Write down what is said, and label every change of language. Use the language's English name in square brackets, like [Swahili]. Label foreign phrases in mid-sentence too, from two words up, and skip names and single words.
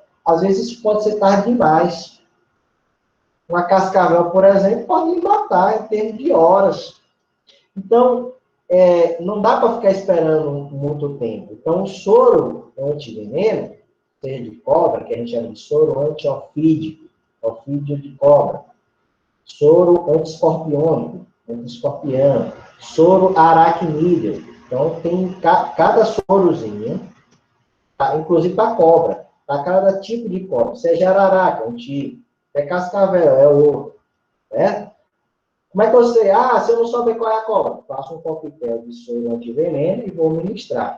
[Portuguese] Às vezes isso pode ser tarde demais. Uma cascavel, por exemplo, pode me matar em termos de horas. Então, não dá para ficar esperando muito tempo. Então, o soro antiveneno, seja de cobra, que a gente chama de soro antiofídico, ofídio de cobra, soro antiescorpiônico, antiescorpião, soro aracnídeo. Então, tem cada sorozinho, tá? Inclusive para cobra, para cada tipo de cobra. Seja araraca, um tipo, é cascavel, é outro, né? Como é que eu sei? Se eu não souber qual é a cobra, faço um coquetel de soro antiveneno e vou ministrar.